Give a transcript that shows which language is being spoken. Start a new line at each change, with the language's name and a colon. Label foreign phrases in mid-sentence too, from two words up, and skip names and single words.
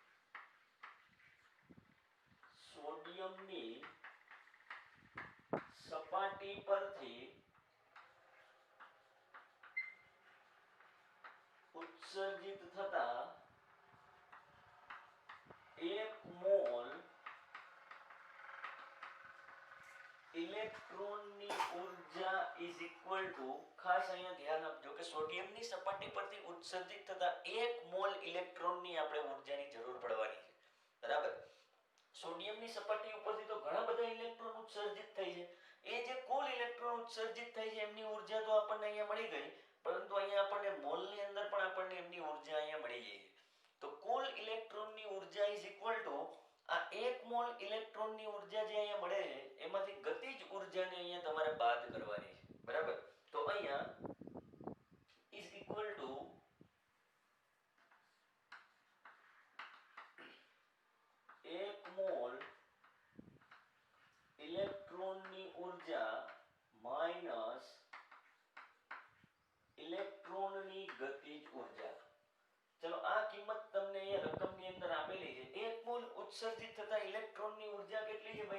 Gujarati: ઉત્સર્જિત થતા 1 મોલ ઇલેક્ટ્રોનની ઊર્જા
English: is equal to
Gujarati: ખાસ અહીંયા ધ્યાન આપજો કે સોડિયમની સપાટી પરથી ઉત્સર્જિત થતા 1 મોલ ઇલેક્ટ્રોનની આપણે ઊર્જાની જરૂર પડવાની છે બરાબર સોડિયમની સપાટી ઉપરથી તો ઘણા બધા ઇલેક્ટ્રોન ઉત્સર્જિત થઈ છે એ જે કુલ ઇલેક્ટ્રોન ઉત્સર્જિત થઈ છે એમની ઊર્જા તો આપણને અહીંયા મળી ગઈ પરંતુ અહીંયા આપણને મોલની અંદર પણ આપણને એમની ઊર્જા અહીંયા મળી જાય તો કુલ ઇલેક્ટ્રોનની ઊર્જા
English: is equal to
Gujarati: આ 1 મોલ ઇલેક્ટ્રોનની ઊર્જા જે અહીંયા મળે છે એમાંથી ગતિજ ઊર્જાને અહીંયા તમારે બાદ કરવાની છે બરાબર તો અહીંયા
English: is equal to
Gujarati: 1 મોલ ઇલેક્ટ્રોનની ઊર્જા માઈનસ ઇલેક્ટ્રોનની ગતિજ ઊર્જા ચલો આ કિંમત તમને અહીંયા રકમની અંદર આપેલી છે 1 મોલ ઉત્સર્જિત થતા ઇલેક્ટ્રોનની ઊર્જા કેટલી છે